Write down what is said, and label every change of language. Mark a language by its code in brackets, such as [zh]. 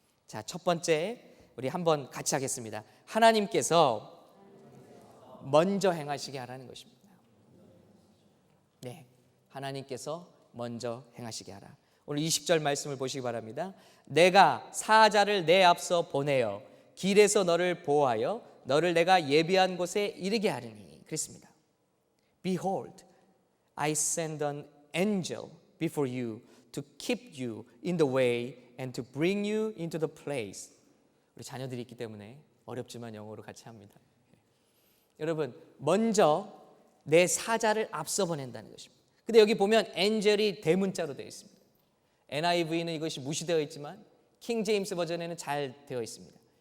[ko] 자, 첫 번째, 우리 한번 같이 하겠습니다. 하나님께서 먼저 행하시게 하라는 것입니다. 네, 하나님께서 먼저 행하시게 하라. 오늘 20절 말씀을 보시기 바랍니다. 내가 사자를 내 앞서 보내어 길에서 너를 보호하여 너를 내가 예비한 곳에 이르게 하리니. 그랬습니다. [en] Behold, I send an angel before you to keep you in the way and to bring you into the place. [ko] 우리 자녀들이 있기 때문에 어렵지만 영어로 같이 합니다. 여러분, 먼저 내 사자를 앞서 보낸다는 것입니다. 근데 여기 보면 엔젤이 대문자로 되어 있습니다. NIV는 이것이 무시되어 있지만 킹 제임스 버전에는 잘 되어 있습니다.